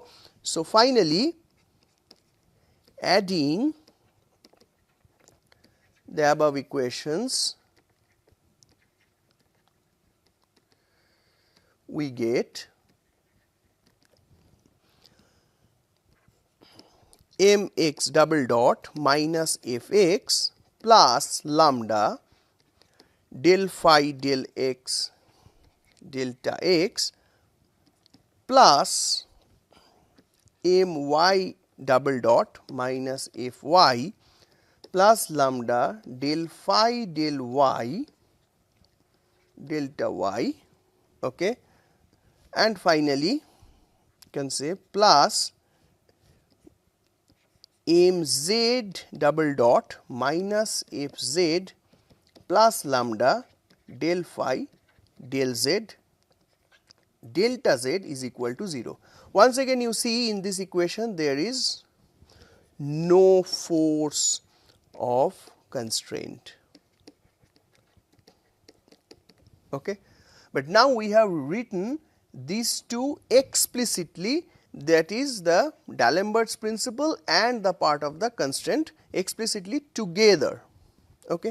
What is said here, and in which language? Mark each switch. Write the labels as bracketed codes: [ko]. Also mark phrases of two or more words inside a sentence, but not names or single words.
[en] So, finally, adding the above equations, we get mx double dot minus fx plus lambda del phi del x delta x plus my double dot minus fy plus lambda del phi del y delta y, okay, and finally you can say plus mz double dot minus fz plus lambda del phi del z delta z is equal to 0. Once again you see in this equation there is no force of constraint, okay. But now we have written these two explicitly, that is the D'Alembert's principle and the part of the constraint explicitly together, okay.